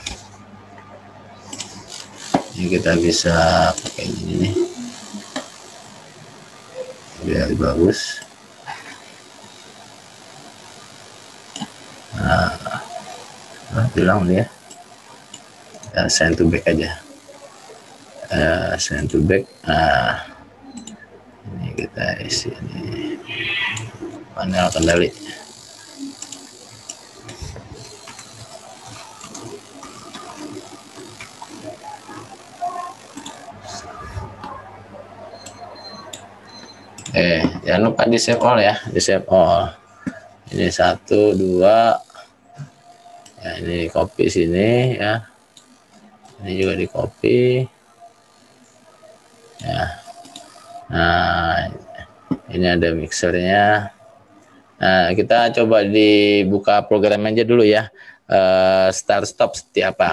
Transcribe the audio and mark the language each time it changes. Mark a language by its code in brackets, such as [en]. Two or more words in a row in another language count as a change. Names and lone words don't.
[id] Ini kita bisa pakai ini nih biar bagus. Nah, bilang dia ya, [en] send to back aja, send to back. [id] Nah, ini kita isi ini panel kendali. Jangan lupa di [en] save all [id] ya, di [en] save all. [id] Ini 1, 2 ya, ini copy sini ya, ini juga di copy ya. Nah, ini ada mixernya. Nah, kita coba dibuka program aja dulu ya, [en] start stop [id] seperti apa.